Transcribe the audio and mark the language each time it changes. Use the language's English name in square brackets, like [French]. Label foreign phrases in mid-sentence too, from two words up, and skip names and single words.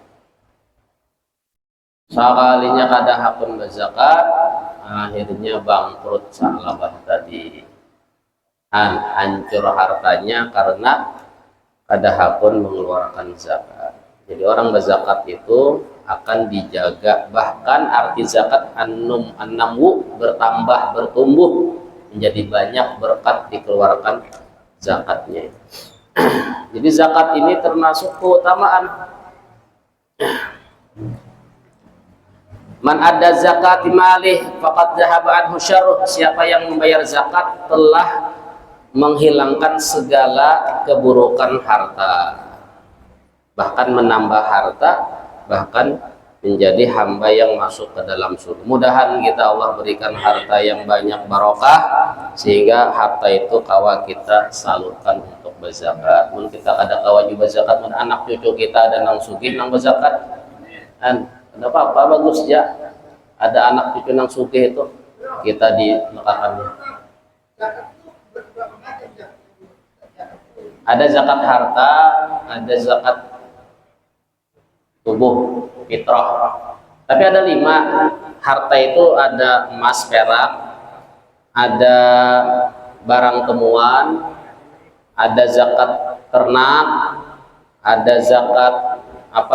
[Banjar] Sekalinya kada hakun berzakat, akhirnya bangkrut Sa'alabah tadi. Hancur hartanya karena kada hakun mengeluarkan zakat. [Indonesian] Jadi orang berzakat itu akan dijaga, bahkan arti zakat an-namu bertambah, bertumbuh menjadi banyak berkat dikeluarkan zakatnya. Jadi zakat ini termasuk keutamaan. [Arabic] من أدى زكاة ماله فقد ذهب عنه شره. [Indonesian] Siapa yang membayar zakat telah menghilangkan segala keburukan harta, bahkan menambah harta, bahkan menjadi hamba yang masuk ke dalam surga. Mudahan kita Allah berikan harta yang banyak barokah sehingga harta itu kawa kita salurkan untuk berzakat. [Banjar] Mun kita ada kawa juga zakat, mun anak cucu kita ada nang sugih nang berzakat. [Indonesian] Dan ada apa-apa bagus ya. [Banjar] Ada anak cucu nang sugih itu kita dimekakannya. [Indonesian] Ada zakat harta, ada zakat tubuh, fitrah. Tapi ada 5. Harta itu ada emas, perak, ada barang temuan, ada zakat ternak, ada zakat apa?